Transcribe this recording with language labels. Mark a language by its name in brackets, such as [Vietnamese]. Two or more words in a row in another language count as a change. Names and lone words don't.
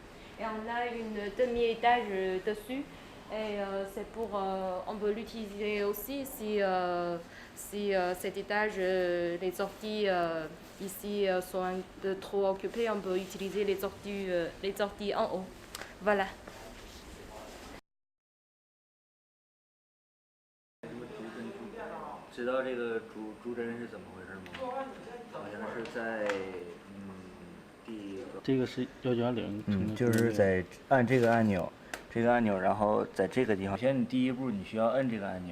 [French] Et on a une demi-étage dessus. Et c'est pour, on peut l'utiliser aussi si cet étage, les sorties ici sont un peu trop occupées, on peut utiliser les sorties en haut. Voilà. [Chinese] 知道这个主针是怎么回事吗？好像是在这个是110。就是在按这个按钮，然后在这个地方，首先你第一步你需要摁这个按钮。